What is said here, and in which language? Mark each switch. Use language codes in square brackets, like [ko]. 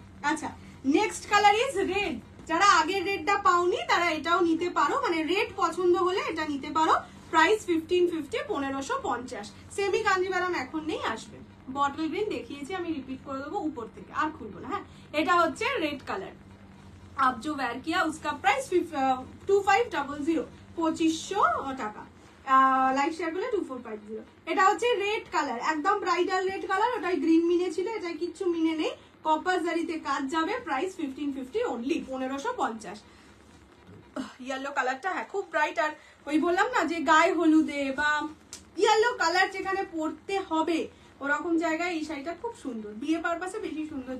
[bn] আচ্ছা next colour is red. যারা আগের রেডটা পাওনি তারা এটাও নিতে পারো, মানে রেড পছন্দ হলে এটা নিতে পারো। প্রাইস 1550, 1550। সেমি কাঞ্জিভারাম এখন নেই, আসবে। বটল গ্রিন দেখিয়েছি, আমি রিপিট করে দেবো উপর থেকে, আর খুলবো না। হ্যাঁ এটা হচ্ছে রেড কালার। [hi] आप जो वेयर किया उसका प्राइस 2500, 2500 টাকা। [bn] লাইভ শেয়ার করলে 2450। এটা হচ্ছে রেড কালার, একদম ব্রাইডাল রেড কালার। ওটাই গ্রিন মিনে ছিল, এটাই কিচ্ছু মিনে নেই। কপার জারিতে কাজ যাবে, প্রাইস 1550 অনলি, 1550। ইয়েলো কালারটা হ্যাঁ খুব ব্রাইট, আর ওই বললাম না যে গায়ে হলুদে বা ইয়েলো কালার যেখানে পরতে হবে ওরকম জায়গায় এই শাড়িটা খুব সুন্দর, বিয়ে পারপাসে বেশি সুন্দর।